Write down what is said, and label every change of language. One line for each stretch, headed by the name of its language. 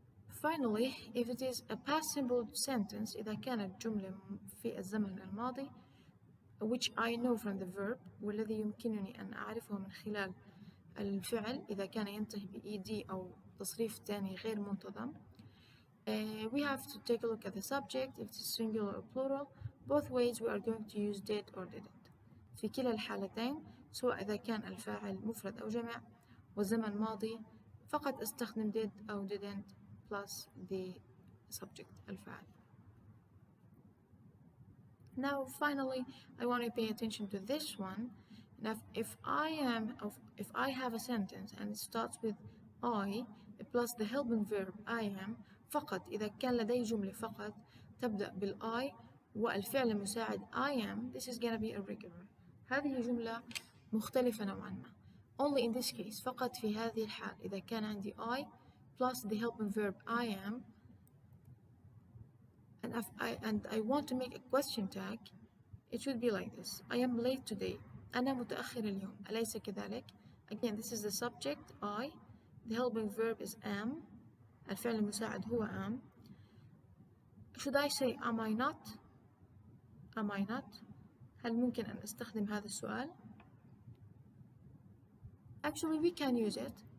English: Finally, if it is a past simple sentence,
Arabic: إذا كانت جملة في الزمن الماضي,
English: which I know from the verb,
Arabic: والذي يمكنني أن أعرفه من خلال الفعل إذا كان ينتهي ب-ed أو تصريف ثاني غير منتظم,
English: we have to take a look at the subject. If it's singular or plural, both ways we are going to use did or didn't.
Arabic: في كلا الحالتين, سواء إذا كان الفاعل مفرد أو جمع والزمن ماضي, فقط أستخدم did أو didn't
English: plus the subject
Arabic: الفاعل.
English: Now finally, I want to pay attention to this one. Now, if I have a sentence and it starts with I plus the helping verb I am,
Arabic: فقط إذا كان لدي جملة فقط تبدأ بالI والفعل المساعد I am,
English: this is gonna be irregular.
Arabic: هذه جملة مختلفة نوعا ما.
English: Only in this case,
Arabic: فقط في هذه الحال
English: إذا كان عندي I plus the helping verb I am, and I want to make a question tag, it should be like this. I am late today.
Arabic: أنا متأخر اليوم. أليس كذلك؟
English: again this is the subject I, the helping verb is am,
Arabic: الفعل المساعد هو am.
English: should I say am I not? am I not?
Arabic: هل ممكن أن أستخدم هذا السؤال؟
English: actually we can use it.